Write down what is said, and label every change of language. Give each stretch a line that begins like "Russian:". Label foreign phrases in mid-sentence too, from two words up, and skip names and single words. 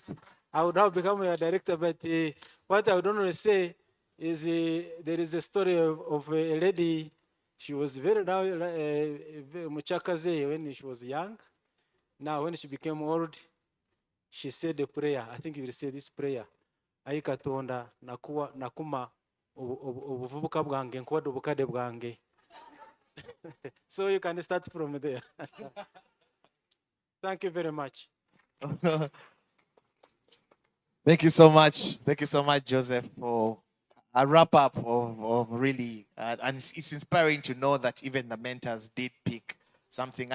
English: I would have become a director, but what I would only say is there is a story of a lady. She was very muchakaze when she was young. Now, when she became old, she said a prayer. I think you will say this prayer.
Ganda: Ayikatonda nakuma ubuvubuka bwange nkwada ubukade bwange.
English: So you can start from there. Thank you very much. Thank you so much. Thank you so much, Joseph, for a wrap up of really, and it's inspiring to know that even the mentors did pick something.